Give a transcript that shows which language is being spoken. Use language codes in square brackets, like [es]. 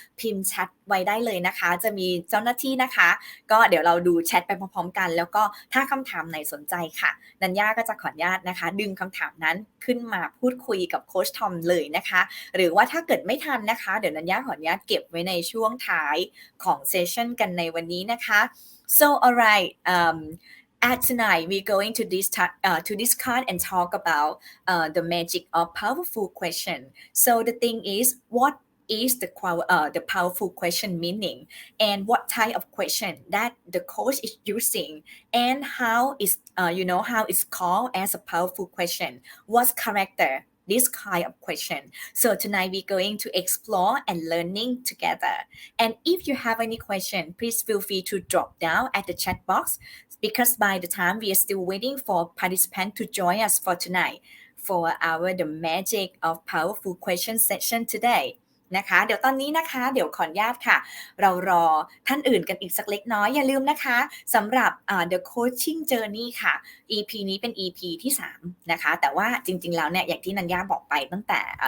[th] พิมพ์แชทไว้ได้เลยนะคะจะมีเจ้าหน้าที่นะคะก็เดี๋ยวเราดูแชทไปพร้อมๆกันแล้วก็ถ้าคำถามไหนสนใจค่ะนัญญาก็จะขออนุญาตนะคะดึงคำถามนั้นขึ้นมาพูดคุยกับโค้ชทอมเลยนะคะหรือว่าถ้าเกิดไม่ทันนะคะเดี๋ยวนัญญาขออนุญาตเก็บไว้ในช่วงท้ายของเซสชั่นกันในวันนี้นะคะ [en] so alright at tonight we're going to discuss and talk about the magic of powerful question. So the thing is, what is the powerful question meaning, and what type of question that the coach is using, and how is how it's called as a powerful question. What's character? This kind of question. So tonight we're going to explore and learning together. And if you have any question, please feel free to drop down at the chat box because by the time we are still waiting for participants to join us for tonight for our the magic of powerful question session today [th] นะคะเดี๋ยวตอนนี้นะคะเดี๋ยวขออนุญาตค่ะเรารอท่านอื่นกันอีกสักเล็กน้อยอย่าลืมนะคะสำหรับthe coaching journey ค่ะ EP นี้เป็น EP ที่3นะคะแต่ว่าจริงๆแล้วเนี่ยอย่างที่นัญญาบอกไปตั้งแต่